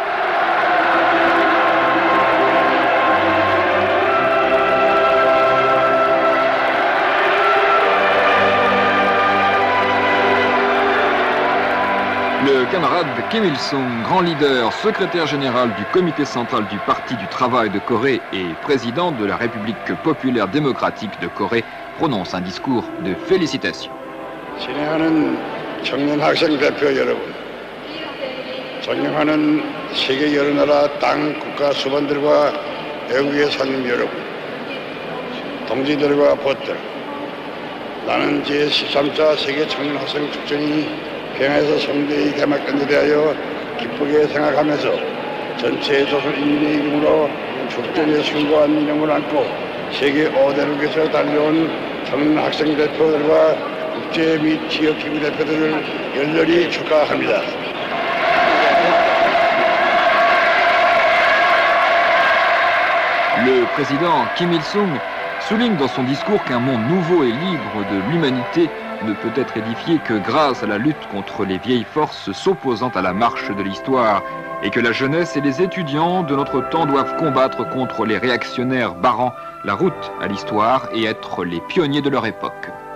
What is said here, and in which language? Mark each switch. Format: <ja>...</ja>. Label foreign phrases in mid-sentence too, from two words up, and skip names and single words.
<fr>Le camarade Kim Il-sung, grand leader, secrétaire général du comité central du Parti du travail de Corée et président de la République populaire démocratique de Corée, prononce un discours de félicitations.</fr> <ko>진행하는 청년 학생 대표 여러분, 존경하는 세계 여러 나라 땅 국가 수반들과 외국의 손님 여러분, 동지들과 벗들, 나는 제13차 세계 청년 학생 축전이 평양에서 성대히 개막된 데 대하여 기쁘게 생각하면서 전체 조선인민의 이름으로 축전의 숭고한 이념을 안고 세계 5대륙에서 달려온 청년 학생 대표들과 국제 및 지역 기구 대표들을 열렬히 축하합니다.</ko> <fr>Le président Kim Il-sung souligne dans son discours qu'un monde nouveau et libre de l'humanité ne peut être édifié que grâce à la lutte contre les vieilles forces s'opposant à la marche de l'histoire et que la jeunesse et les étudiants de notre temps doivent combattre contre les réactionnaires barrant la route à l'histoire et être les pionniers de leur époque.</fr>